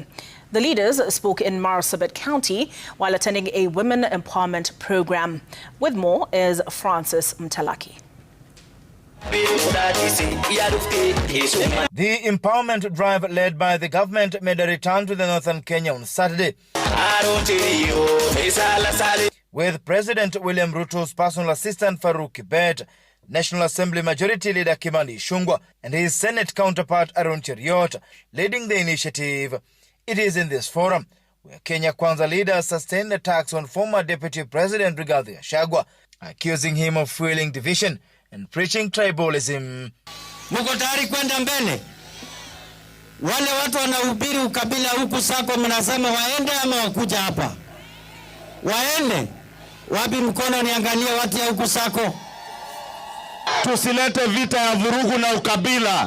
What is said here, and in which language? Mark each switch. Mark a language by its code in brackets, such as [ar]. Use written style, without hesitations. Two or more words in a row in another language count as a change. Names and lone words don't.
[en] The leaders spoke in Marsabit County while attending a women empowerment program. With more is Francis Mtalaki. The empowerment drive led by the government made a return to the northern Kenya on Saturday, with President William Ruto's personal assistant Farouk Kibet, National Assembly Majority Leader Kimani Ichung'wah, and his Senate counterpart Aaron Cheruiyot leading the initiative. It is in this forum where Kenya Kwanza leaders sustained attacks on former Deputy President Rigathi Gachagua, accusing him of fueling division and preaching tribalism. [sw] Muko tayari kwenda mbele? Wale watu wanahubiri ukabila huku sako mnasema waende ama wakuja hapa? Waende? Wapi mkono niangalie watu ya huku sako? Tusilete vita ya vurugu na ukabila.